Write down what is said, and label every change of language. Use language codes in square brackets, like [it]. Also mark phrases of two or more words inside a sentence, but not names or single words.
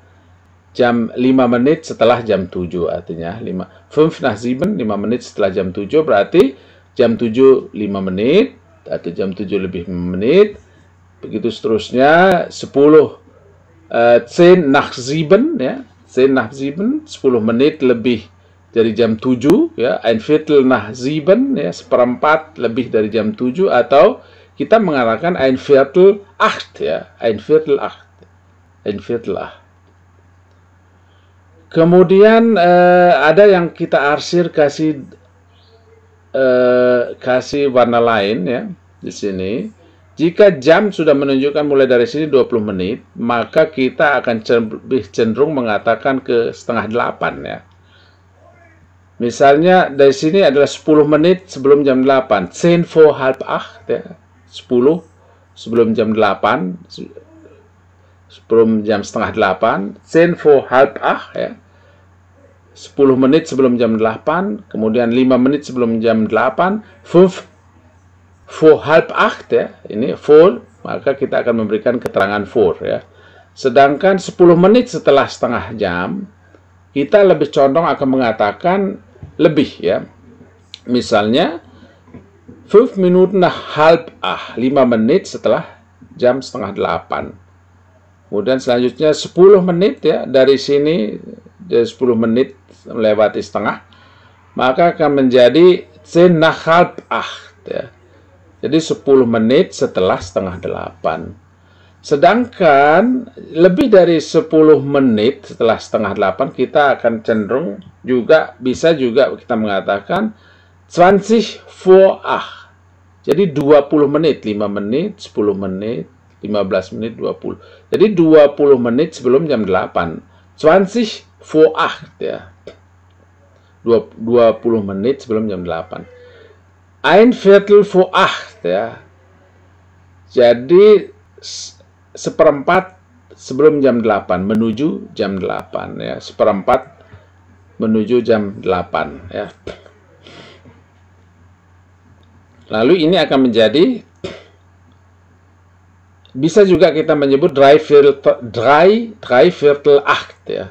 [id] Jam 5 menit setelah jam 7 artinya 5 nach 7, 5 menit setelah jam 7 berarti jam 7 5 menit atau jam 7 lebih 5 menit. Begitu seterusnya 10 nach 7 ya. 10 nach 7 10 menit lebih dari jam 7 ya, [de] ein Viertel nach 7 [id] ya, seperempat lebih dari jam 7, atau kita mengatakan [de] ein Viertel 8 [id] ya, [de] ein Viertel 8. Ein Viertel 8. [id] Kemudian ada yang kita arsir kasih warna lain ya di sini. Jika jam sudah menunjukkan mulai dari sini 20 menit, maka kita akan lebih cenderung mengatakan ke setengah 8 ya. Misalnya dari sini adalah 10 menit sebelum jam 8. 10 [de] vor halb [id] 8 ya. 10 sebelum jam 8. Sebelum jam setengah 8. 10 [de] vor halb [id] 8 ya. 10 menit sebelum jam 8. Kemudian 5 menit sebelum jam 8. [de] 5 vor halb 8 ya. [id] Ini vor, maka kita akan memberikan keterangan vor ya. Sedangkan 10 menit setelah setengah jam, kita lebih condong akan mengatakan lebih ya. Misalnya [de] 5 Minuten nach halb 8, [id] 5 menit setelah jam setengah 8. Kemudian selanjutnya 10 menit ya, dari sini 10 menit melewati setengah, maka akan menjadi 10 [de] nach halb [id] 8 ya. Jadi 10 menit setelah setengah 8. Sedangkan lebih dari 10 menit setelah setengah 8, kita akan cenderung juga, bisa juga kita mengatakan 20 vor 8. Jadi 20 menit, 5 menit, 10 menit, 15 menit, 20. Jadi 20 menit sebelum jam 8. 20 vor 8 ya. 20 menit sebelum jam 8. [de] Ein Viertel vor 8 ya. [id] Jadi seperempat sebelum jam 8 menuju jam 8 ya. Seperempat menuju jam 8 ya. Lalu ini akan menjadi, bisa juga kita menyebut [de] drei Viertel 8 [id] ya.